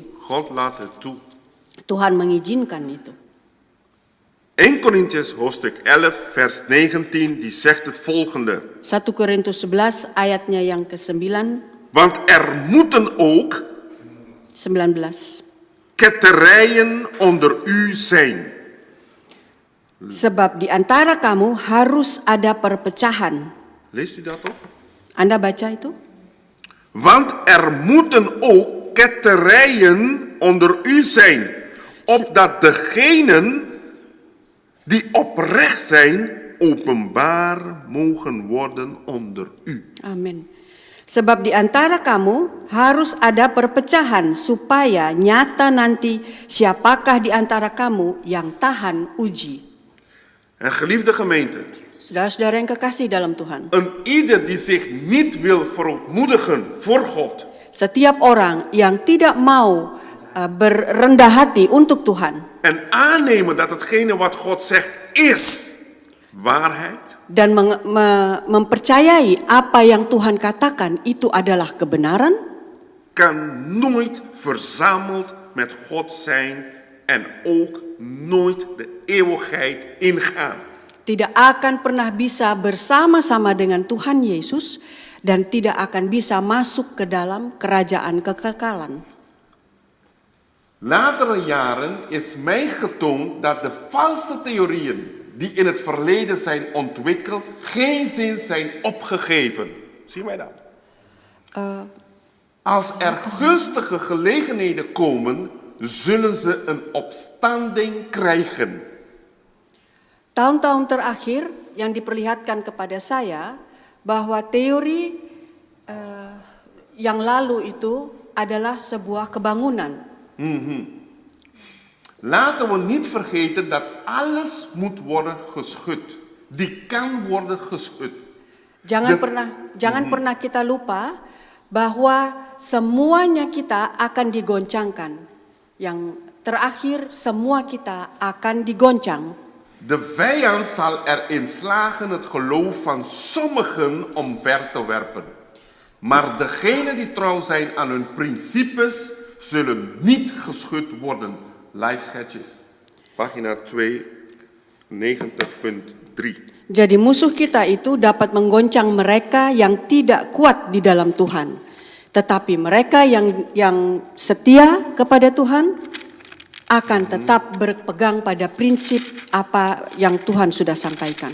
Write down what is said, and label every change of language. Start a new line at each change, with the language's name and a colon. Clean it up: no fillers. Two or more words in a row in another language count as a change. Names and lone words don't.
Dutch: God laat het toe.
Indonesian: Tuhan mengizinkan itu.
Dutch: 1 Korintiërs hoofdstuk 11 vers 19 die zegt het volgende.
Indonesian: 1 Korintus 11 ayatnya yang ke-9.
Dutch: Want er moeten ook 19. ketterijen onder u zijn.
Indonesian: Sebab di antara kamu harus ada perpecahan.
Dutch: Leest u dat op?
Indonesian: Anda baca itu?
Dutch: Want er moeten ook ketterijen onder u zijn. Opdat degenen die oprecht zijn, openbaar mogen worden onder u.
Indonesian: Amin. Sebab di antara kamu harus ada perpecahan supaya nyata nanti siapakah di antara kamu yang tahan uji.
Dutch: En geliefde gemeente,
Indonesian: Saudara-saudara yang kekasih dalam Tuhan,
Dutch: een ieder die zich niet wil verootmoedigen voor God,
Indonesian: setiap orang yang tidak mau berendah hati untuk Tuhan
Dutch: en aannemen dat hetgene wat God zegt is waarheid,
Indonesian: dan mempercayai apa yang Tuhan katakan itu adalah kebenaran,
Dutch: kan nooit verzameld met God zijn en ook nooit de eeuwigheid ingaan.
Indonesian: tidak akan pernah bisa bersama-sama dengan Tuhan Yesus dan tidak akan bisa masuk ke dalam kerajaan kekekalan.
Dutch: Latere jaren is mij getoond dat de valse theorieën die in het verleden zijn ontwikkeld geen zin zijn opgegeven. Zien wij dat? Als er gunstige gelegenheden komen, zullen ze een opstanding krijgen.
Indonesian: Tahun-tahun terakhir yang diperlihatkan kepada saya bahwa teori yang lalu itu adalah sebuah kebangunan.
Dutch: Laten we niet vergeten dat alles moet worden geschud. Die kan worden geschud.
Indonesian: Jangan pernah kita lupa bahwa semuanya kita akan digoncangkan. Yang terakhir semua kita akan digoncang.
Dutch: De vijand zal erin slagen het geloof van sommigen omver te werpen. Maar degenen die trouw zijn aan hun principes zullen niet geschud worden. Lijfschetsjes. Pagina 2, 90.3.
Indonesian: Jadi musuh kita itu dapat menggoncang mereka yang tidak kuat di dalam Tuhan. Tetapi mereka yang setia kepada Tuhan akan tetap berpegang pada prinsip apa yang Tuhan sudah sampaikan.